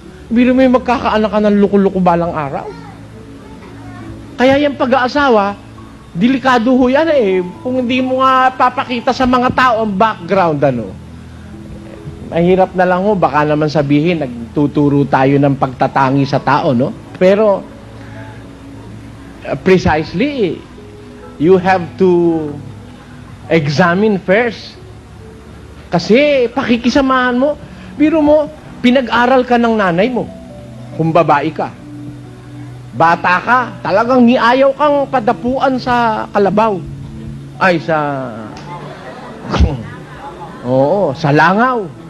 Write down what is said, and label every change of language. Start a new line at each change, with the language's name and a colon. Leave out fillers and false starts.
Filipino: Biro mo yung magkakaanak ka ng luko-luko balang araw. Kaya yung pag-aasawa, delikado ho yan eh. Kung hindi mo nga papakita sa mga tao ang background, mahirap na lang ho, baka naman sabihin, nagtuturo tayo ng pagtatangi sa tao, no?
English: Pero, precisely, you have to examine first.
Filipino: Kasi, pakikisamahan mo, biro mo, pinag-aral ka ng nanay mo, kung babae ka. Bata ka, talagang niayaw kang padapuan sa kalabaw. Ay, oo, sa langaw.